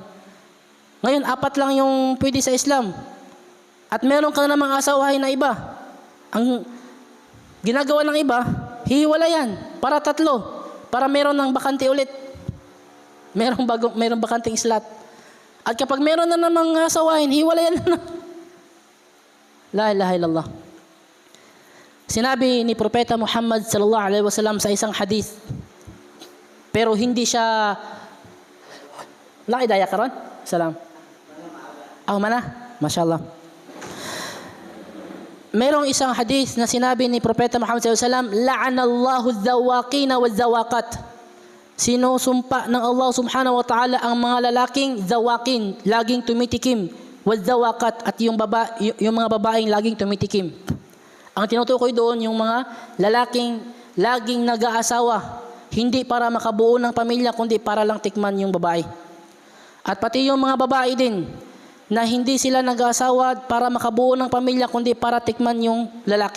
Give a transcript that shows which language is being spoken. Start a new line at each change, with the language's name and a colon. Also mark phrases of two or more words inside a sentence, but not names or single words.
Filipino: Ngayon, 4 lang yung pwede sa Islam. At meron ka na namang asawahin na iba. Ang ginagawa ng iba, hihiwalayan para 3. Para meron ng bakante ulit. Merong bakanting slot. At kapag meron na namang asawahin, hiwalayan na.
Arabic: لا إله إلا الله.
Filipino: Sinabi ni Propeta Muhammad
Arabic: صلى الله عليه وسلم
Filipino: sa isang hadith, pero hindi siya daya karon. Salam. Mana? Masyaallah. Merong isang hadith na sinabi ni Propeta Muhammad
Arabic: صلى الله عليه وسلم, لعن الله الذواقين والذواقات.
Filipino: Sinusumpa ng Allah
Arabic: سبحانه وتعالى
Filipino: ang mga lalaking zawaqin, laging tumitikim, wadh-dhawaqat, at yung mga babaeng laging tumitikim. Ang tinutukoy doon yung mga lalaking laging nag-aasawa, hindi para makabuo ng pamilya kundi para lang tikman yung babae. At pati yung mga babae din na hindi sila nag-aasawa para makabuo ng pamilya kundi para tikman yung lalaki.